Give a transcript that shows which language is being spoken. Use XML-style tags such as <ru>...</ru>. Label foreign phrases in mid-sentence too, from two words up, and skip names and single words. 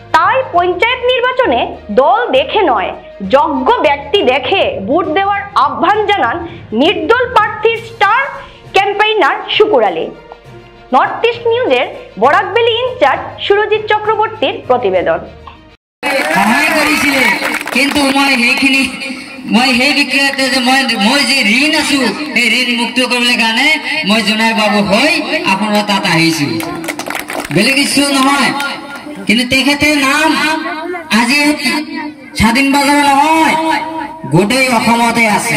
<bn>তাই পঞ্চায়েত নির্বাচনে দল দেখে নয়, যোগ্য ব্যক্তি দেখে ভোট দেওয়ার আহ্বান জানান নির্দল প্রার্থীর</bn> <en>star campaigner</en> <bn>শুকুর আলী। নর্থ ইস্ট নিউজের বরাকবেলি ইনচার্জ সুরজিৎ চক্রবর্তীর প্রতিবেদন।</bn> <as>সহায় কৰিছিলে কিন্তু মই সেই বিক্ৰেতা যে মই যে ঋণ আছো এই ঋণ মুক্ত কৰিবলৈ কাৰণে মই জোনাই বাবু হৈ আপোনাৰ তাত আহিছো, বেলেগ কিছু নহয়। কিন্তু তেখেতৰ নাম আজি স্বাধীন বাজাৰ নহয়, গোটেই অসমতে আছে।</as>